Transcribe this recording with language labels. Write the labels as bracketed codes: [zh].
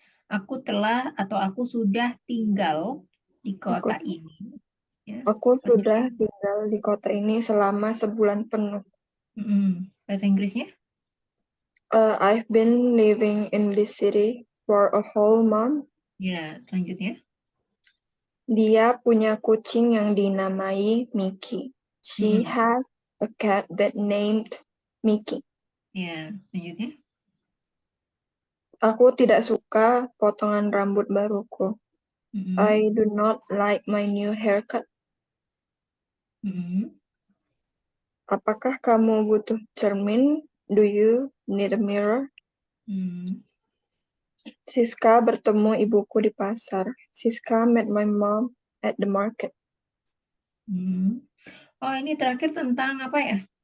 [id] Aku telah atau aku sudah tinggal di Aku kota ini. Ya, Aku sudah selanjutnya. tinggal di kota ini selama sebulan penuh. Bahasa Inggrisnya? [en] I've been living in this city for a whole month. [id] Ya, selanjutnya. Dia punya kucing yang dinamai Mickey. She Mm-mm. [en] has a cat that named Mickey. [id] Ya, selanjutnya. Aku tidak suka potongan rambut baruku. Mm-mm. [en] I do not like my new haircut. Mm-mm. [id] Apakah kamu butuh cermin? [en] Do you need a mirror? Mm. Siska bertemu ibuku di pasar. Siska met my mom at the market. Mm. [id] Oh, ini terakhir tentang apa ya?